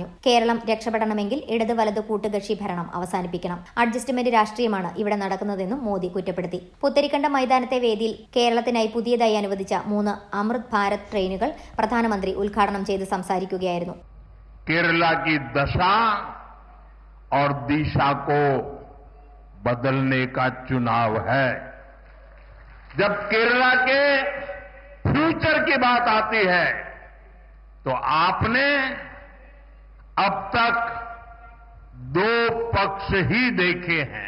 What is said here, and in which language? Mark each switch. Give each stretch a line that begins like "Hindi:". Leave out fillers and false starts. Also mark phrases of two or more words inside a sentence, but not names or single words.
Malayalam: കേരളം രക്ഷപ്പെടണമെങ്കിൽ ഇടത് വലത് കൂട്ടുകക്ഷി ഭരണം അവസാനിപ്പിക്കണം. അഡ്ജസ്റ്റ്മെന്റ് രാഷ്ട്രീയമാണ് ഇവിടെ നടക്കുന്നതെന്നും മോദി കുറ്റപ്പെടുത്തി. പുത്തരിക്കണ്ടം മൈതാനത്തെ വേദിയിൽ കേരളത്തിനായി പുതിയതായി അനുവദിച്ച 3 അമൃത് ഭാരത് ട്രെയിനുകൾ പ്രധാനമന്ത്രി ഉദ്ഘാടനം ചെയ്ത് സംസാരിക്കുകയായിരുന്നു.
Hindi: കേരള की दशा और दिशा को बदलने का चुनाव है. जब केरला के फ्यूचर की बात आती है तो आपने अब तक 2 पक्ष ही देखे हैं.